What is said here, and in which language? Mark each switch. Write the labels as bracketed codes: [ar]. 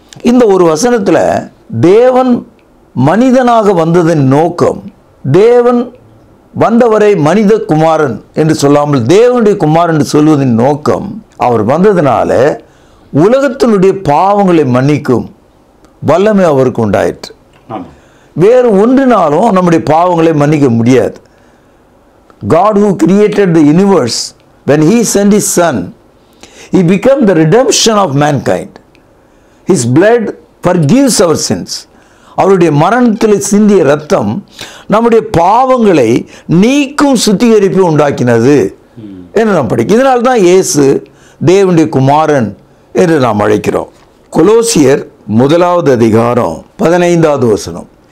[ta] இந்த ஒரு வசனத்தில் தேவன் மனிதனாக வந்ததன் நோக்கம், தேவன் வந்தவரை மனித குமாரன் என்று சொல்லாமல் தேவனுடைய குமாரன் என்று சொல்வதன் நோக்கம், அவர் வந்ததினால உலகத்தினுடைய பாவங்களை மன்னிக்கும் வல்லமை அவருக்கு உண்டாயிற்று. வேறு ஒன்றினாலும் நம்முடைய பாவங்களை மன்னிக்க முடியாது. [en] God who created the universe, when he sent his son, he became the redemption of mankind. His blood forgives our sins. [ta] அவருடைய மரணத்தில் சிந்திய ரத்தம் நம்முடைய பாவங்களை நீக்கும் சுத்திகரிப்பு உண்டாக்கினது என்று நாம் படிக்கிறோம். இதனால் தான் இயேசு தேவனுடைய குமாரன் என்று நாம் அழைக்கிறோம். கொலோசியர் 1வது அதிகாரம் 15வது வசனம்.